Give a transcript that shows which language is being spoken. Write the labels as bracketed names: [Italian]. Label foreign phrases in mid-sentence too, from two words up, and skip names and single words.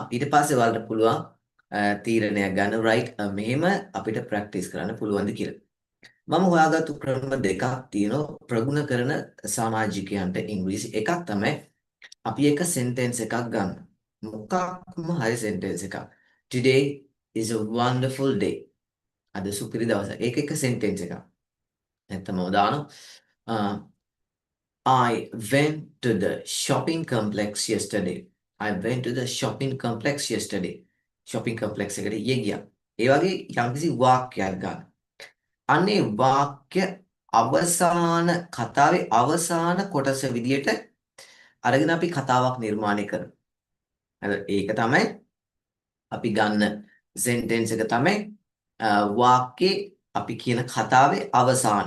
[Sinhala] ඊට පස්සේ ඔයාලට පුළුවන් තීරණයක් ගන්න right මෙහෙම අපිට ප්‍රැක්ටිස් කරන්න පුළුවන්ද කියලා. මම හොයාගත්තු ක්‍රම දෙකක් තියෙනවා ප්‍රගුණ කරන සමාජිකයන්ට ඉංග්‍රීසි. එකක් තමයි අපි එක සෙන්ටෙන්ස් එකක් ගන්න. මොකක්ම හරි සෙන්ටෙන්ස් එකක්. [English] Today is a wonderful day. [Sinhala] අද සුපිරි දවසක්. ඒක එක සෙන්ටෙන්ස් එකක්. නැත්නම් [English] I went to the shopping complex yesterday. I went to the shopping complex yesterday. shopping complex [Sinhala] එකට ඊයේ ගියා. ඒ වගේ යම්කිසි වාක්‍යයක් ගන්න. අනේ වාක්‍ය අවසාන කතාවේ අවසාන කොටස විදියට අරගෙන අපි කතාවක් නිර්මාණය කරනවා. ඒක තමයි අපි ගන්න සෙන්ටෙන්ස් එක තමයි වාක්‍යයේ අපි කියන කතාවේ අවසානය.